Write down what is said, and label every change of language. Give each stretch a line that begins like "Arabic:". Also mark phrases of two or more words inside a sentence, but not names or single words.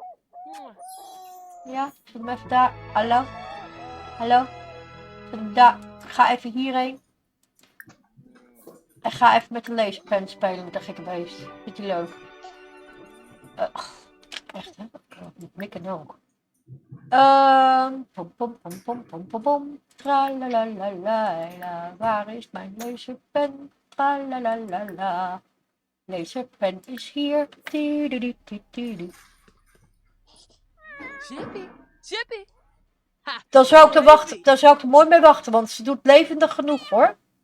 Dutch: Ja, zullen we even daar... Hallo? Hallo? Zullen we daar... Ga even hierheen. En ga even met de laserpen spelen met dat gekke beest. Vind je leuk? Echt, hè? Met mikken ook. Pom pom pom pom pom pom pom. Tralalalala. Waar is mijn laserpen? Tralalalala. Laserpen is hier. Tidududududu. Chippy. Dan zou ik er mooi mee wachten, want ze doet levendig genoeg hoor.